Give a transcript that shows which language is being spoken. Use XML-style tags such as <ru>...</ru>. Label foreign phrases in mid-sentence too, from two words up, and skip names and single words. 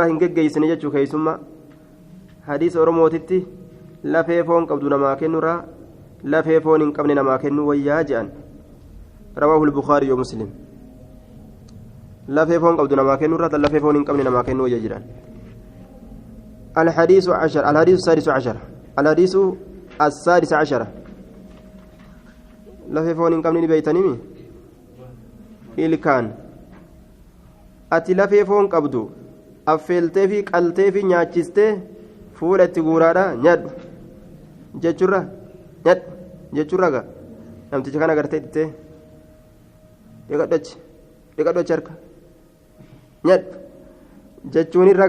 <om>hin geggeeysine jechuu keeysumma hadiisa oromootitti lafee foon qabdu namaa kennurraa lafee foon hin qabne namaa kennuu wayyaa je'an</om> <ar>رواه البخاري مسلم</ar> <om>lafee foon qabdu namaa kennurraa lafee foon hin qabne namaa kennuu wayyaa jedhan</om> <ar>الحديث السادس عشر الحديث السادس عشر</ar> <om>lafee foon hin qabne ni beeytanimi ilkaan ati lafee foon qabdu affeeltee fi qaltee fi nyaachistee fuula itti guuraadha nyaadhu jechuurra ga namticha kana agartee dhittee dhiqadhu achi harka nyaadhu jechuun irra</om>